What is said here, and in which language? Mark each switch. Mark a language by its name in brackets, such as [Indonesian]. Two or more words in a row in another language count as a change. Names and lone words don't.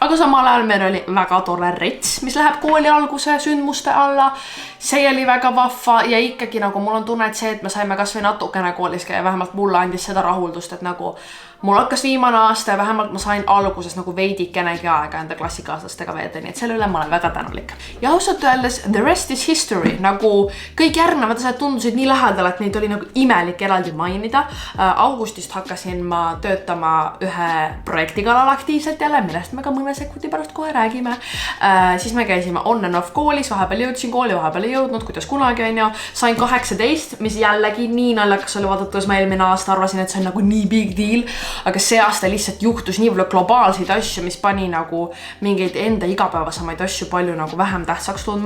[Estonian] Aga samal ajal meil oli väga tore rets, mis läheb kooli alguse sündmuste alla. See oli väga vahva ja ikkagi nagu mul on tunne, et see, et me saime kas või natukene koolis käia, vähemalt mulle andis seda rahuldust, et nagu mul hakkas viimane aasta ja vähemalt ma sain alguses nagu veidikenegi aega enda klassikaaslastega veeda, nii et selle üle ma olen väga tänulik. Ja ausalt öeldes, [English] the rest is history, [Estonian] nagu kõik järgnevad asjad tundusid nii lähedal, et neid oli nagu imelik eraldi mainida. Augustist hakkasin ma töötama ühe projekti kallal aktiivselt jälle, millest me ka mõne sekundi pärast kohe räägime. Siis me käisime [English] on and off [Estonian] koolis, vahepeal jõudsin kooli, vahepeal ei jõudnud, kuidas kunagi on ju. Sain 18, mis jällegi nii naljakas oli vaadates, ma eelmine aasta arvasin, et see on nagu nii [English] big deal. [Estonian] Aga see aasta lihtsalt juhtus nii palju globaalseid asju, mis pani nagu mingeid enda igapäevasemaid asju palju nagu vähem tähtsaks tundma.